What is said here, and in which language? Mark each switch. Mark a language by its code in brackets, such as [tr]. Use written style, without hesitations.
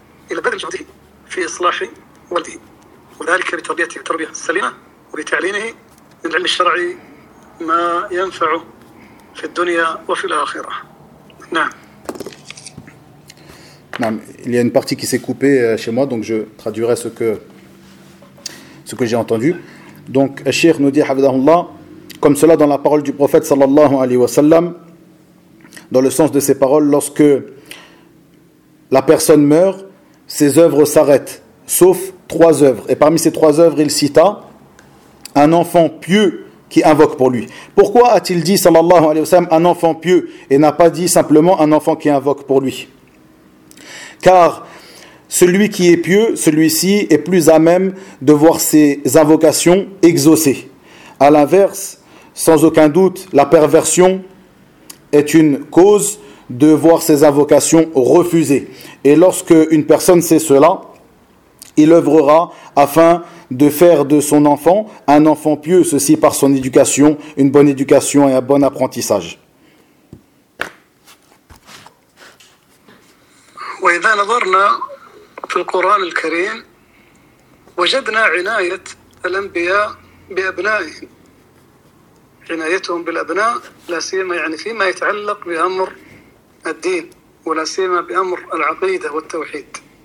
[ar] إلى بذل جهده في إصلاح ولده وذلك بتربيته بتربية سليمة وبتعليمه من العلم الشرعي ما ينفعه في الدنيا وفي الآخرة نعم [fr] Non, il y a une partie qui s'est coupée chez moi, donc je traduirai ce que j'ai entendu. Donc, Cheikh nous dit, comme cela dans la parole du prophète, sallallahu alayhi wa sallam, dans le sens de ses paroles, lorsque la personne meurt, ses œuvres s'arrêtent, sauf trois œuvres. Et parmi ces trois œuvres, il cita un enfant pieux qui invoque pour lui. Pourquoi a-t-il dit, sallallahu alayhi wa sallam, un enfant pieux et n'a pas dit simplement un enfant qui invoque pour lui ? Car celui qui est pieux, celui-ci est plus à même de voir ses invocations exaucées. A l'inverse, sans aucun doute, la perversion est une cause de voir ses invocations refusées. Et lorsque une personne sait cela, il œuvrera afin de faire de son enfant un enfant pieux, ceci par son éducation, une bonne éducation et un bon apprentissage. [ar] وإذا نظرنا في القرآن الكريم وجدنا عناية الأنبياء بأبنائهم عنايتهم بالأبناء لا سيما يعني فيما يتعلق بأمر الدين ولا سيما بأمر العقيدة والتوحيد